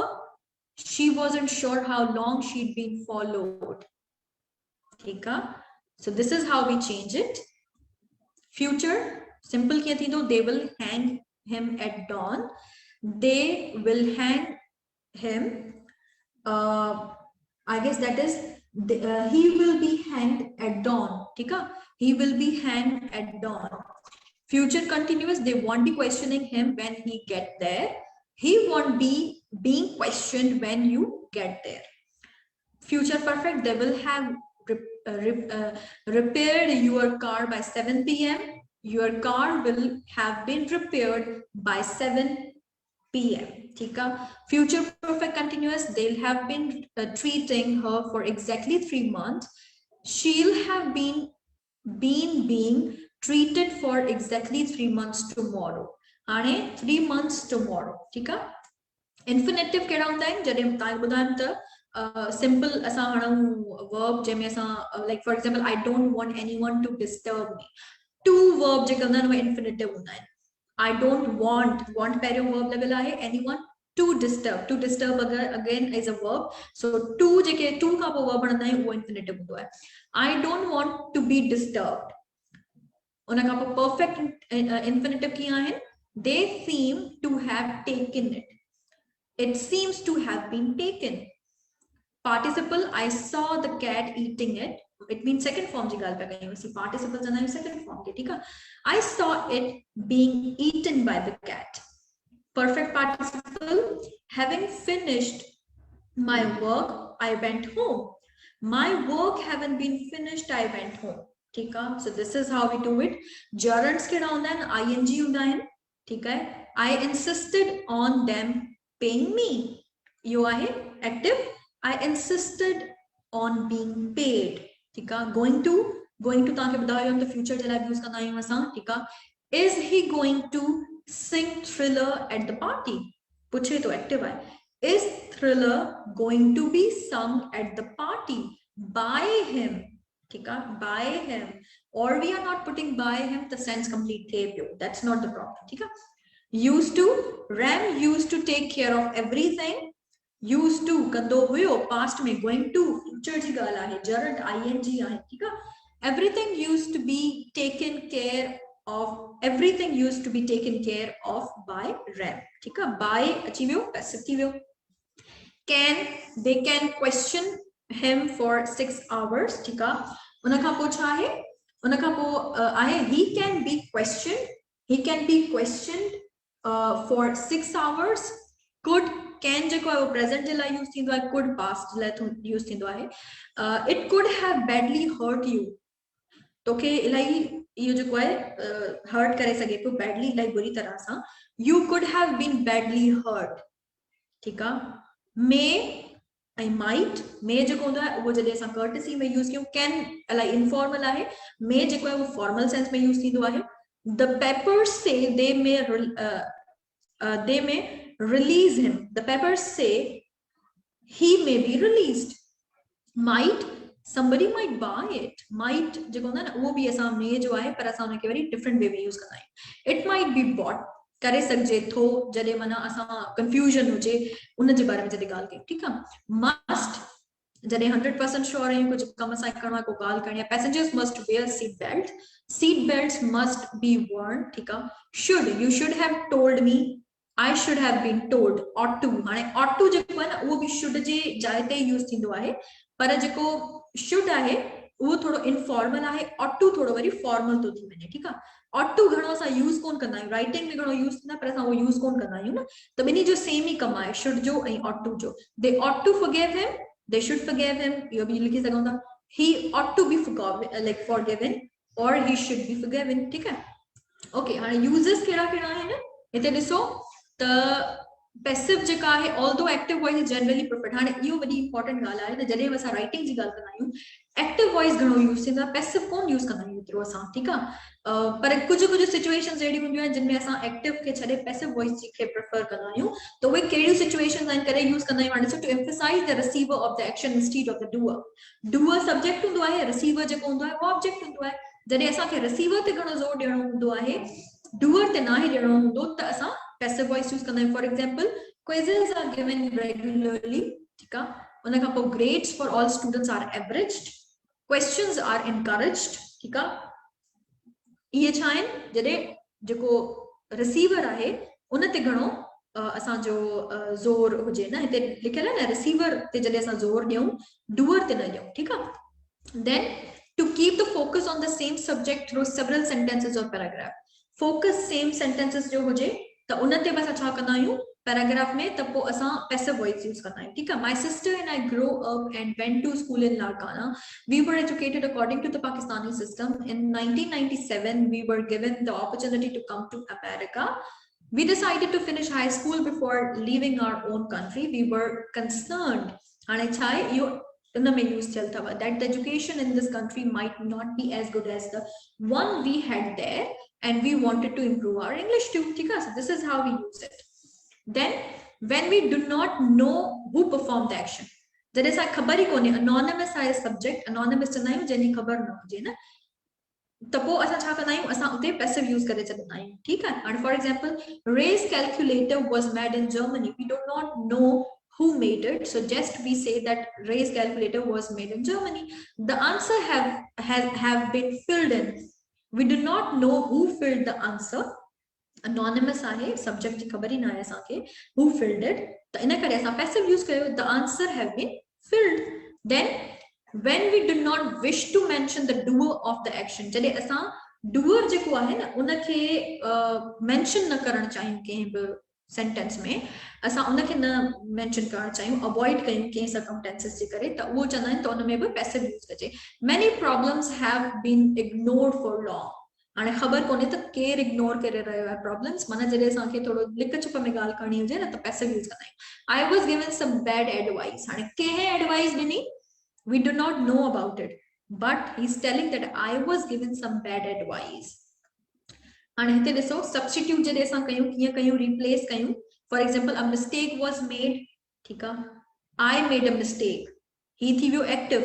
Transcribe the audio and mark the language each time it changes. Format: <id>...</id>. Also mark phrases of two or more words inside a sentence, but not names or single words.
<en>She wasn't sure how long she'd been followed. Okay. So this is how we change it. Future. Simple</en> <hi>क्या थी दो?</hi> <en>They will hang him at dawn. They will hang him. I guess that is he will be hanged at dawn.</en> <hi>ठीक है?</hi> <en>He will be hanged at dawn. Future continuous. They won't be questioning him when he get there. He won't be being questioned when you get there. Future perfect. They will have repaired your car by 7 p.m. Your car will have been repaired by 7 p.m.</en> <hi>ठीक है.</hi> <en>Future perfect continuous. They'll have been treating her for exactly 3 months. She'll have been being treated for exactly 3 months tomorrow. हाणे 3 months tomorrow.</en> <hi>ठीक है.</hi> <sd>Infinitive केड़ा होंदा है? जॾहिं तव्हां ॿुधायो त simple असां हणूं verb जंहिंमें असां</sd> <en>like for example I don't want anyone to disturb me. Two verb</en> <sd>जेके हूंदा आहिनि उहे infinitive हूंदा आहिनि.</sd> <en>I don't want</en> <sd>पहिरियों verb level आहे.</sd> <en>Anyone to disturb again is a verb.</en> <sd>So to जेके to खां पोइ verb हणंदा आहियूं उहो infinitive हूंदो आहे.</sd> <en>I don't want to be disturbed.</en> <sd>उन खां पोइ</sd> <en>perfect infinitive</en> <sd>कीअं आहिनि?</sd> <en>They seem to have taken it. It seems to have been taken. Participle. I saw the cat eating it. It means second form</en> <sd>जी ॻाल्हि पिया कयूं असीं. Participle चवंदा आहियूं</sd> <en>second form</en> <sd>के. ठीक आहे.</sd> <en>I saw it being eaten by the cat. Perfect participle. Having finished my work, I went home. My work haven't been finished. I went home.</en> <hi>ठीक है.</hi> <en>So this is how we do it. Gerunds</en> <sd>केड़ा होंदा आहिनि? ing होंदा आहिनि.</sd> <hi>ठीक है.</hi> <en>I insisted on them paying me. You are active. I insisted on being paid.</en> <hi>ठीक है.</hi> <en>Going to</en> <sd>तव्हांखे ॿुधायो त future जे लाइ यूज़ कंदा आहियूं असां. ठीक आहे.</sd> <en>Is he going to sing Thriller at the party?</en> <sd>पुछे तो active आहे.</sd> <en>Is Thriller going to be sung at the party by him?</en> <hi>ठीक है.</hi> <en>By him. Or we are not putting by him. The sense complete</en> <sd>थे पियो.</sd> <en>That's not the problem.</en> <hi>ठीक है.</hi> <en>Used to. Ram used to take care of everything. Used to</en> <sd>कंदो हुयो past में.</sd> <en>Going to future</en> <sd>जी ॻाल्हि आहे.</sd> <en>gerund ing</en> <sd>आहे.</sd> <hi>ठीक है.</hi> <en>Everything used to be taken care of. Everything used to be taken care of by Ram.</en> <hi>ठीक है.</hi> <sd>By अची वियो passive थी वियो.</sd> <en>Can. They can question him for 6 hours.</en> <hi>ठीक है.</hi> <sd>उन खां पोइ छा आहे? उन खां पोइ आहे</sd> <en>he can be questioned. He can be questioned for 6 hours.</en> <sd>Could. Can जेको आहे वो present जे लाइ यूज़ थींदो आहे. Could past जे लाइ यूज़ थींदो आहे.</sd> <en>It could have badly hurt you.</en> <sd>तोखे इलाही इहो जेको आहे hurt करे सघे पियो badly इलाही बुरी तरह सां.</sd> <en>You could have been badly hurt.</en> <sd>ठीक आहे. May ऐं might. May जेको हूंदो आहे उहो जॾहिं असां courtesy में यूज़ कयूं. Can इलाही informal आहे. May जेको आहे वो</sd> <en>formal sense</en> <sd>में यूज़ थींदो आहे.</sd> <en>The Peppers say they may release him. The Peppers say he may be released. Might. somebody might buy it,</en> <sd>might जेको हूंदो आहे न उहो बि असां में जो आहे पर असां उनखे वरी</sd> <en>different way</en> <sd>में यूज़ कंदा आहियूं.</sd> <en>It might be bought</en> <sd>करे सघिजे थो जॾहिं माना असां कंफ्यूजन हुजे उन जे बारे में जॾहिं ॻाल्हि कयूं. ठीकु आहे. मस्ट जॾहिं 100% श्योर आहियूं कुझु कम सां करिणो आहे, को ॻाल्हि करणी आहे.</sd> <en>Passengers must wear seat belt. Seat belts must be worn.</en> <sd>ठीकु आहे.</sd> <en>should, you should have told me, I should have been told. ought to,</en> <sd>हाणे</sd> <en>ought to</en> <sd>जेको आहे न उहो बि should जे जाइ ते यूज़ थींदो आहे, पर जेको should आहे उहो थोड़ो इनफॉर्मल आहे,</sd> <en>ought to</en> <sd>थोड़ो वरी फॉर्मल तो थी वञे. ठीकु आहे.</sd> <en>ought to</en> <sd>घणो असां यूज़ कोन कंदा आहियूं, राइटिंग में घणो यूज़ थींदा पर असां उहो यूज़ कोन कंदा आहियूं न. त ॿिन्ही जो सेम ई कमु आहे, should जो ऐं</sd> <en>ought to</en> <sd>जो.</sd> <en>They ought to forgive him,</en> <sd>they should forgive him, इहो बि लिखी सघूं था.</sd> <en>He ought to be forgiven or he should be forgiven.</en> <sd>ठीकु आहे. ओके, हाणे यूज़ेस कहिड़ा कहिड़ा आहिनि हिते ॾिसो.</sd> <en>The passive</en> <sd>जेका आहे,</sd> <en>although active voice is generally preferred.</en> <sd>हाणे इहो वॾी इंपॉर्टेंट ॻाल्हि आहे त जॾहिं असां राइटिंग जी ॻाल्हि कंदा आहियूं</sd> <en>active voice</en> <sd>घणो यूज़ थींदो आहे, पैसिव कोन यूज़ कंदा आहियूं एतिरो असां. ठीकु आहे. पर कुझु सिचुएशंस अहिड़ी हूंदियूं आहिनि जिन में असां एक्टिव खे छॾे</sd> <en>passive voice</en> <sd>खे प्रेफर कंदा आहियूं. त उहे कहिड़ियूं सिचुएशंस आहिनि करे यूज़ कंदा आहियूं. हाणे ॾिसो,</sd> <en>To emphasize the receiver of the action instead of the doer.</en> <sd>डूअर सब्जेक्ट हूंदो आहे, रिसीवर जेको हूंदो आहे उहो ऑब्जेक्ट हूंदो आहे. जॾहिं असांखे रिसीवर ते घणो ज़ोर ॾियणो हूंदो आहे, डूअर ते नाहे ॾियणो हूंदो, त असां</sd> <en>passive voice use</en> <sd>कंदा आहियूं.</sd> <en>For example, quizzes are given regularly.</en> <sd>ठीकु आहे. उन खां पोइ</sd> <en>grades for all students are averaged. Questions are encouraged.</en> <sd>ठीकु आहे. इहे छा आहिनि, जॾहिं जेको रिसीवर आहे उन ते घणो असांजो ज़ोर हुजे न. हिते लिखियल आहे न, रिसीवर ते जॾहिं असां ज़ोर ॾियूं, डूअर ते न ॾियूं. ठीकु आहे.</sd> <en>Then to keep the focus on the same subject through several sentences or paragraph. Focus same sentences</en> <sd>जो हुजे त उन ते बि असां छा कंदा आहियूं पैराग्राफ में, त पोइ असां</sd> <en>passive voice</en> <sd>यूज़ कंदा आहियूं. ठीकु आहे.</sd> <en>My sister and I grew up and went to school in Larkana. We were educated according to the Pakistani system. In 1997, we were given the opportunity to come to America. We decided to finish high school before leaving our own country. We were concerned.</en> <sd>हाणे छा आहे इहो इन में यूज़ थियल अथव,</sd> <en>that the education in this country might not be as good as the one we had there. And we wanted to improve our English too. So this is how we use it. Then when we do not know who performed the action, there is a</en> <sd>ख़बर ही कोन्हे,</sd> <en>anonymous is subject, anonymous</en> <sd>चवंदा आहियूं जिनि ख़बर न हुजे न, त पोइ असां छा कंदा आहियूं, असां उते पैसिव यूज़ करे छॾंदा आहियूं. ठीकु आहे.</sd> <en>हाणे for example, Ray's calculator was made in Germany. We do not know who made it, so just we say that Ray's calculator was made in Germany. The answer have been filled in. We do not know who filled the answer.</en> <sd>Anonymous आहे, subject जी ख़बर ही ना आहे असांखे,</sd> <en>who filled it.</en> <sd>त इन करे असां</sd> <en>passive use</en> <sd>कयो,</sd> <en>the answer have been filled. Then when we do not wish to mention the doer of the action,</en> <sd>जॾहिं असां doer जेको आहे न उनखे mention न करणु चाहियूं कंहिं बि सेंटेंस में, असां उनखे न मेंशन करणु चाहियूं, अवॉइड कयूं कंहिं सर्कमस्टेंसेस जे करे, त उहो चवंदा आहिनि त उन में बि पैसिव यूज़ कजे.</sd> <en>Many problems have been ignored for long.</en> <sd>हाणे ख़बर कोन्हे त केरु इग्नोर करे रहियो आहे प्रॉब्लम्स, माना जॾहिं असांखे थोरो लिक छिप में ॻाल्हि करणी हुजे न त पैसिव यूज़ कंदा आहियूं.</sd> <en>I was given some bad advice.</en> <sd>हाणे कंहिं एडवाइस ॾिनी,</sd> <en>we do not know about it, but he's telling that I was given some bad advice.</en> <sd>हाणे हिते ॾिसो, सब्स्टिट्यूट जॾहिं असां कयूं कीअं कयूं, रिप्लेस कयूं.</sd> <en>for example, a mistake was made.</en> <sd>ठीकु आहे.</sd> <en>I made a mistake.</en> <sd>ही थी वियो एक्टिव.</sd>